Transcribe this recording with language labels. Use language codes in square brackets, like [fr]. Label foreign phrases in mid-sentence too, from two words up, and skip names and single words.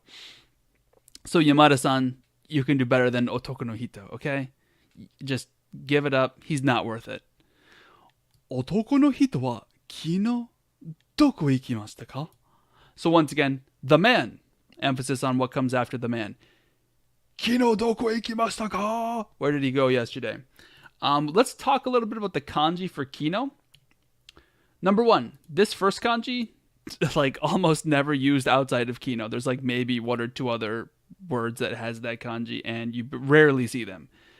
[en] So Yamada-san, you can do better than [ja] Otoko no Hito, [en] okay? Just give it up. He's not worth it. [ja] Otoko no hito wa kino doko ikimashita ka? [en] So once again, the man. Emphasis on what comes after the man. [ja] Kino doko ikimashita ka? [en] Where did he go yesterday? Let's talk a little bit about the kanji for kino. Number 1, this first kanji, like almost never used outside of kino. There's like maybe 1 or 2 other words that has that kanji, and you rarely see them.